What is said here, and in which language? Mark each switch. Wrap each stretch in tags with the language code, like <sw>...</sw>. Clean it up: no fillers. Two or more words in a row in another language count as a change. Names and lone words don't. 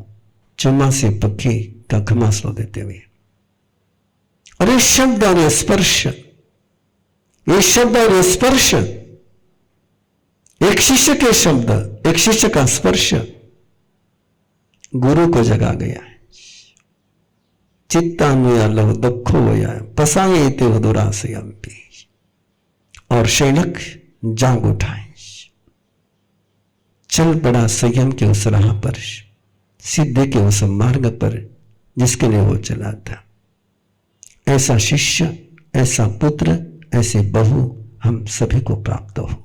<hi>चौमासी पक्षी का खमासनों देते हुए। और ये शब्द और ये स्पर्श, ये शब्द और ये स्पर्श, एक शिष्य के शब्द, एक शिष्य का स्पर्श गुरु को जगा गया।</hi> <pra>चित्तानुया लव दखो वया पसाए ते दुरासयम भी।</pra> <hi>और शैलक जाग उठा, चल पड़ा संयम के उस राह पर, सिद्धि के उस मार्ग पर जिसके लिए वो चला था। ऐसा शिष्य, ऐसा पुत्र, ऐसे बहू हम सभी को प्राप्त हो।</hi>